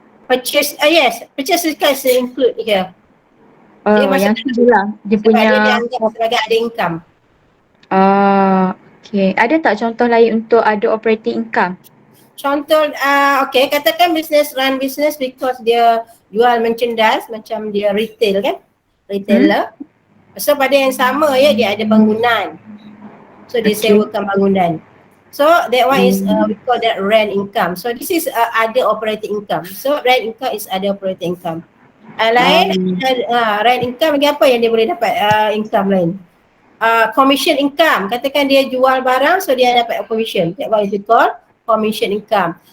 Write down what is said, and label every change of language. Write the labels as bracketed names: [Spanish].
[English] Purchase, yes, purchase discount is include here. [Malay] Dia Oh, masuk yang tu lah dia sebab punya. dia dianggap sebagai ada income. Okay. Ada tak contoh lain untuk ada operating income? Contoh, okay, katakan [English] run business because [Malay] dia jual merchandise macam dia retail kan, retailer. So pada yang sama dia ada bangunan. So dia sewakan bangunan. [English] So that one is we call that rent income. So this is other operating income. So rent income is other operating income. [Malay] Lain rent income lagi apa yang dia boleh dapat income lain? [English] Commission income. [Malay] Katakan dia jual barang so dia dapat commission. [English] That one is we call commission income.